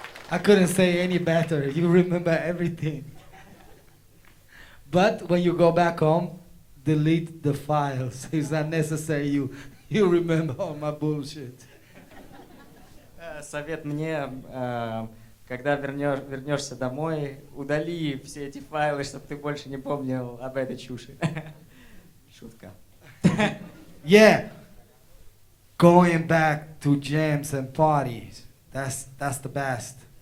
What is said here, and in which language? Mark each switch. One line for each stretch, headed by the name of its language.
English: I couldn't say any better. You remember everything. But when you go back home, delete the files. It's not necessary you remember all my bullshit.
Russian: Совет мне: когда вернешься домой, удали все эти файлы, чтобы ты больше не помнил об этой чуши. Шутка.
English: Yeah. Going back to jams and parties. That's the best.